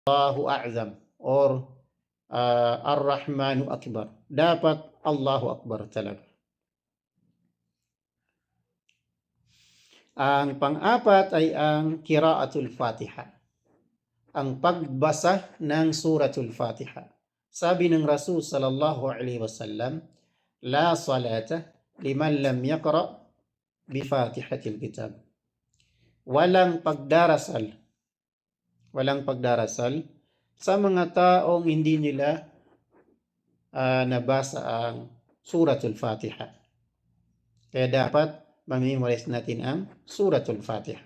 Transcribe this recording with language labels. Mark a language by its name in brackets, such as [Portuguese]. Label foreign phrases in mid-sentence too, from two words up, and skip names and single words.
[Arabic] الله أعظم or الرحمن أكبر. [Filipino] Dapat [Arabic] الله أكبر [Filipino] talaga. Ang pang-apat ay ang [Arabic] قراءة الفاتحة. [Filipino] Ang pagbasa ng Suratul Fatiha. Sabi ng Rasul [Arabic] صلى الله عليه وسلم، لا صلاة لمن لم يقرأ بفاتحة الكتاب. [Filipino] Walang pagdarasal sa mga taong hindi nila nabasa ang Suratul Fatiha. Kaya dapat mamemorize natin ang Suratul Fatiha.